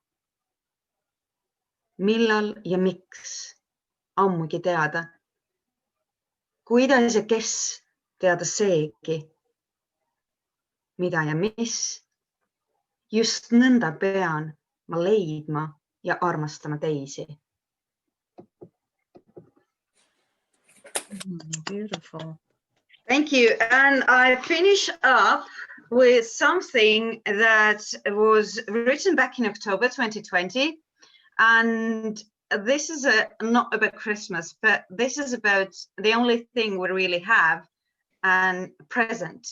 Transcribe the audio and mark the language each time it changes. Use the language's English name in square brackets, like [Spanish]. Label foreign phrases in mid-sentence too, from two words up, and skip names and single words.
[Estonian] Millal ja miks? Ammugi teada. Kuidas ja kes teada seegi? Mida ja mis? Just nõnda pean ma leidma ja armastama teisi. [English] Beautiful. Thank you. And I finish up with something that was written back in October 2020. And this is not about Christmas, but this is about the only thing we really have and present.